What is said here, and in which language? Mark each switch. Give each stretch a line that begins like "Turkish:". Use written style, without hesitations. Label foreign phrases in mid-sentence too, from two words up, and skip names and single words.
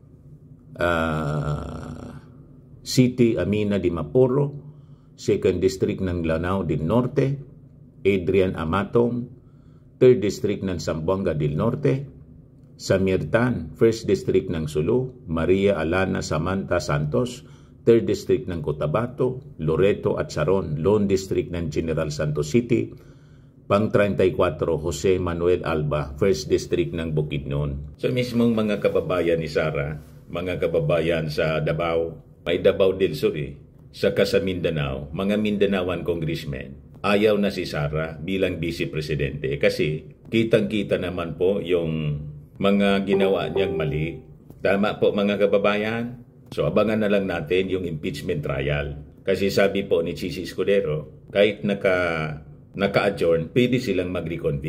Filipino: City Amina de Maporo, 2nd District ng Lanao del Norte, Adrian Amatong, 3rd District ng Zamboanga del Norte, Samir Tan, 1st District ng Sulu, Maria Alana Samantha Santos, 3rd District ng Cotabato, Loreto at Saron, Lone District ng General Santos City, Pang-34, Jose Manuel Alba, 1st District ng Bukidnon. So mismong mga kababayan ni Sara, mga kababayan sa Davao, may Davao del Sur saka sa Mindanao, mga Mindanaoan congressmen, ayaw na si Sara bilang Vice Presidente kasi kitang-kita naman po yung mga ginawa niyang mali. Tama po mga kababayan? So abangan na lang natin yung impeachment trial. Kasi sabi po ni Chisi Escudero, kahit naka-adjourn, pwede silang mag-reconvene.